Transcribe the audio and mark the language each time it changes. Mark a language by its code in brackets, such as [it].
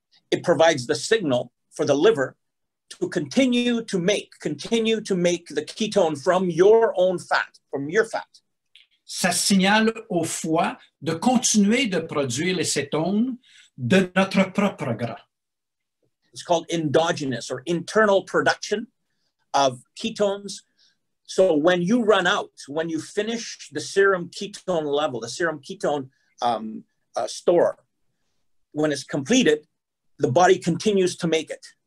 [en] it provides the signal for the liver to continue to make the ketone from your own fat, from your fat. [fr] Ça signale au foie de continuer de produire les cétones de notre propre gras. [en] It's called endogenous or internal production of ketones. So when you run out, when you finish the serum ketone level, the serum ketone store, when it's completed, the body continues to make it.